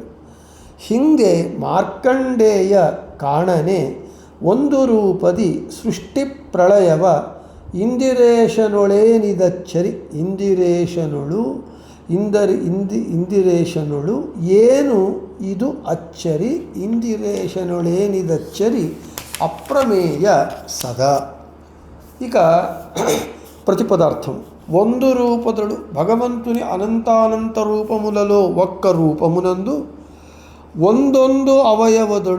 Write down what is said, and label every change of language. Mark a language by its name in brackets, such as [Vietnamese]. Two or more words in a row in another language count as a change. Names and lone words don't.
[Kannada] ಹಿಂದೆ ಮಾರ್ಕಂಡೇಯ ಕಾಣನೆ ಒಂದು ರೂಪದಿ ಸೃಷ್ಟಿ ಪ್ರಳಯವ ಇಂದಿರೇಶನೊಳೇನಿದಚ್ಚರಿ. ಇಂದಿರೇಶನೊಳು ಏನು ಇದು ಅಚ್ಚರಿ. ಇಂದಿರೇಶನೊಳೇನಿದಚ್ಚರಿ ಅಪ್ರಮೇಯ ಸದಾ. [Telugu] ఇక ప్రతిపదార్థం. ಒಂದು రూపదుడు భగవంతుని అనంతానంత రూపములలో ఒక్క రూపమునందు ಒಂದೊಂದು అవయవదుడు